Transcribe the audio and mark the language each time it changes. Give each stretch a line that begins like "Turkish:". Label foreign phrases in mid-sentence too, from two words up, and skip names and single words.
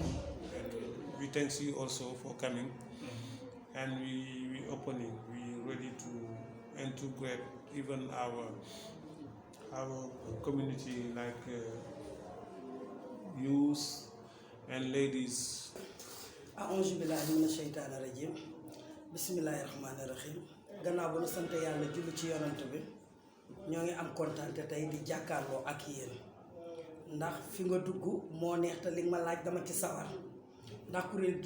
English: And we thank you also for coming. And we opening, we ready to integrate even our community, like youth and ladies.
Arabic: أعوذ بالله من الشيطان الرجيم. بسم الله الرحمن الرحيم.
Wolof: Gannaaw ba nu sant yàlla julli ci yonent bi ñoo ngi am kontaan te tey di jàkkaarloo ak yéen ndax fi nga dugg moo neex te li nga ma laaj dama ci sawar ndax kuréel